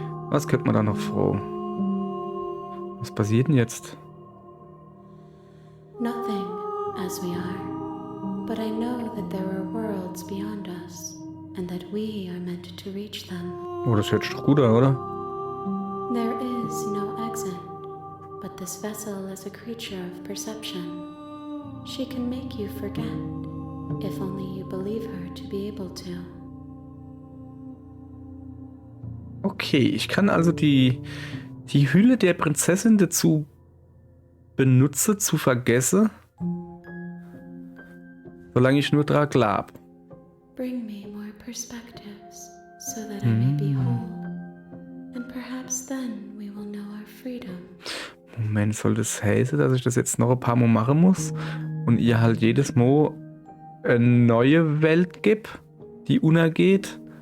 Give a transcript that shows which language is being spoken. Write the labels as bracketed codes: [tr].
[de] Was könnte man da noch froh? Was passiert denn jetzt? [en] Nothing, as we are. But I know that there are worlds beyond us, and that we are meant to reach them. [de] Oh, das hört sich doch gut an, oder? [en] There is no exit, but this vessel is a creature of perception. She can make you forget, if only you believe her to be able to. [de] Okay, ich kann also die Hülle der Prinzessin dazu benutzen, zu vergessen, solange ich nur dran glaube. [en] Bring me more perspectives, so that I may be whole. And perhaps then we will know our freedom. [de] Moment, soll das heißen, dass ich das jetzt noch ein paar Mal machen muss und ihr halt jedes Mal eine neue Welt gibt, die untergeht?